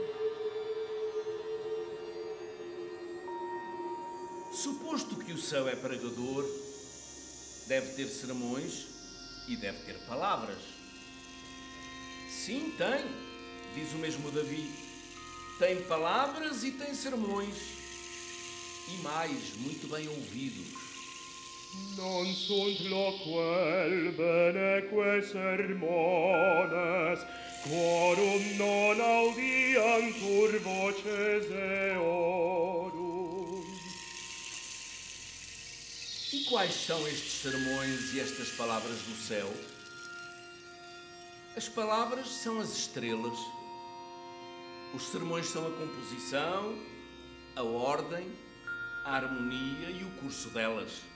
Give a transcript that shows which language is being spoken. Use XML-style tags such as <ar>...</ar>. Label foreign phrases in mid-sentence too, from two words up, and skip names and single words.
<pt>Suposto que o céu é pregador, deve ter sermões e deve ter palavras. Sim, tem, diz o mesmo Davi. Tem palavras e tem sermões. E mais, muito bem ouvidos.</pt> <la>Non sunt loquel beneque sermones, quorum non audiantur voces eorum.</la> <pt>E quais são estes sermões e estas palavras do céu? As palavras são as estrelas. Os sermões são a composição, a ordem, a harmonia e o curso delas.</pt>